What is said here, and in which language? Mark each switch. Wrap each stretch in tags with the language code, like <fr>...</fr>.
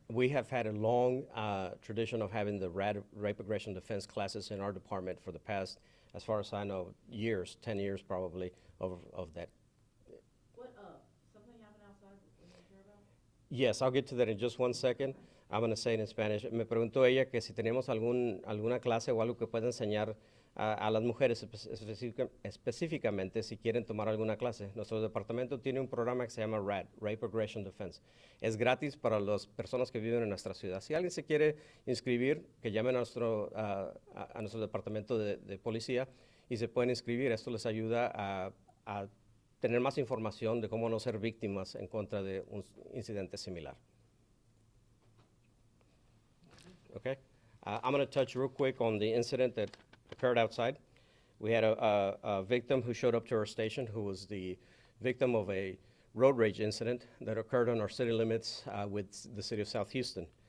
<en>We have had a long tradition of having the rape aggression defense classes in our department for the past, as far as I know, years, 10 years probably, of that. What, something happened outside we didn't hear about? Yes, I'll get to that in just 1 second. I'm going to say it in Spanish.</en> <es>Me preguntó ella que si tenemos alguna clase o algo que pueda enseñar a las mujeres específicamente si quieren tomar alguna clase. Nuestro departamento tiene un programa que se llama RAD, Rape Aggression Defense. Es gratis para las personas que viven en nuestra ciudad. Si alguien se quiere inscribir, que llame a nuestro departamento de policía y se pueden inscribir. Esto les ayuda a tener más información de cómo no ser víctimas en contra de un incidente similar.</es> <en>Okay, I'm going to touch real quick on the incident that occurred outside. We had a victim who showed up to our station who was the victim of a road rage incident that occurred on our city limits with the city of South Houston.</en>